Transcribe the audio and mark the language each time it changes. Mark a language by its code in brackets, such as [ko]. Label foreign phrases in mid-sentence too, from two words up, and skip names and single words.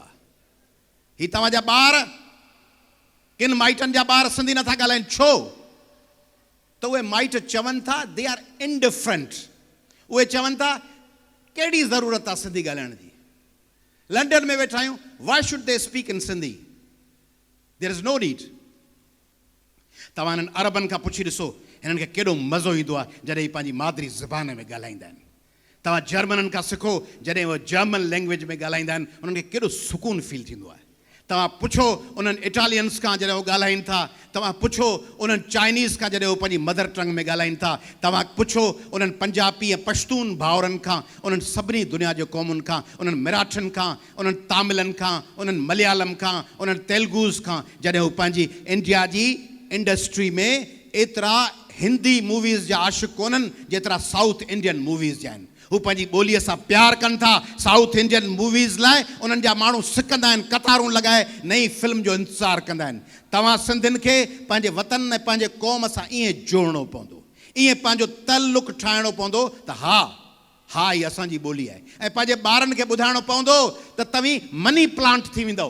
[sd] ही तव्हांजा ॿार, किन माइटनि जा ॿार सिंधी नथा ॻाल्हाइनि, छो त उहे माइट चवनि था [en] they are indifferent. [sd] उहे चवनि था कहिड़ी ज़रूरत आहे सिंधी ॻाल्हाइण जी। लंडन में वेठा आहियूं, [en] Why should they speak in Sindhi, there is no need. [sd] तव्हां हिननि अरबनि खां पुछी ॾिसो हिननि खे केॾो मज़ो ईंदो आहे जॾहिं ही पंहिंजी मादरी ज़बान में ॻाल्हाईंदा आहिनि। तव्हां जर्मननि खां सिखो, जॾहिं उहे [en] German language [sd] में ॻाल्हाईंदा आहिनि उन्हनि खे केॾो सुकून फील थींदो आहे। तव्हां पुछो उन्हनि इटालियंस खां जॾहिं उहे ॻाल्हाइनि था, तव्हां पुछो उन्हनि चाइनीज़ खां जॾहिं उहे पंहिंजी [en] mother tongue [sd] में ॻाल्हाइनि था, तव्हां पुछो उन्हनि पंजाबी ऐं पश्तून भाउरनि खां, उन्हनि सभिनी दुनिया जे क़ौमुनि खां, उन्हनि मराठनि खां, उन्हनि तामिलनि खां, उन्हनि मलयालम खां, उन्हनि तेलुगुस खां, जॾहिं उहे पंहिंजी इंडिया जी इंडस्ट्री में एतिरा [en] Hindi movies [sd] जा आशिक़ कोन्हनि जेतिरा [en] South Indian movies [sd] जा आहिनि। हू पंहिंजी ॿोलीअ सां प्यार कनि था। [en] South Indian movies [sd] लाइ उन्हनि जा माण्हू सिकंदा आहिनि, कतारूं लॻाए नई फिल्म जो इंतज़ारु कंदा आहिनि। तव्हां सिंधियुनि खे पंहिंजे वतन ऐं पंहिंजे क़ौम सां ईअं जोड़णो पवंदो, ईअं पंहिंजो तल्लुक़ ठाहिणो पवंदो त हा हा ही असांजी ॿोली आहे। ऐं पंहिंजे ॿारनि खे ॿुधाइणो पवंदो त तव्हीं [en] money plant [sd] थी वेंदव।